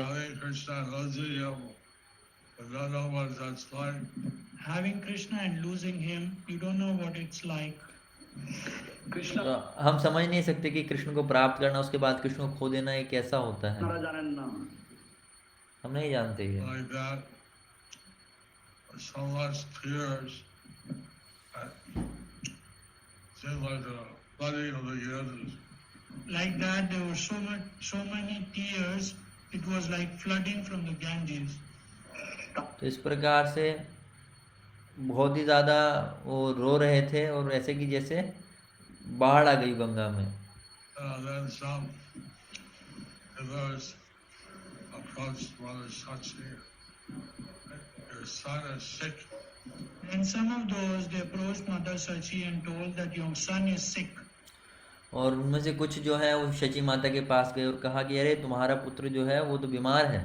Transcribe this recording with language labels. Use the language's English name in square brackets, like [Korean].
[English] having Krishna losing him, but don't know what that's like. Having Krishna and losing him, you don't know what it's like. [Bangla] Krishna [Hindi] तो हम समझ नहीं सकते कि कृष्ण को प्राप्त करना, उसके बाद कृष्ण को खो देना ये कैसा होता है, [Bangla] আপনারা জানেন না। [Hindi] हम नहीं जानते ये। [English] Like that, so much tears, that seems like the flooding of the Ganges. Like that, there were so many tears. It was like flooding from the Ganges. [Hindi] तो इस प्रकार से बहुत ही ज़्यादा वो रो रहे थे, और ऐसे कि जैसे बाढ़ आ गई गंगा में। [English] Then some others approached Mother Sachi. Your son is sick. And some of those, they approached Mother Sachi and told that your son is sick. [Hindi] और उनमें से कुछ जो है वो शची माता के पास गए और कहा कि अरे तुम्हारा पुत्र जो है वो तो बीमार है।